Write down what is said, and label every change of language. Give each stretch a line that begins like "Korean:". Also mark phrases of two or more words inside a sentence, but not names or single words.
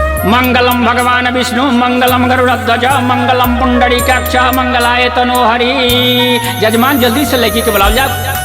Sanskrit: मंगलम भगवान विष्णु मंगलम गरुड़ध्वज मंगलम पुंडरीकाक्ष मंगलाय तनोहरि।
Hindi: जजमान जल्दी से लड़की के बुलाओ जाओ।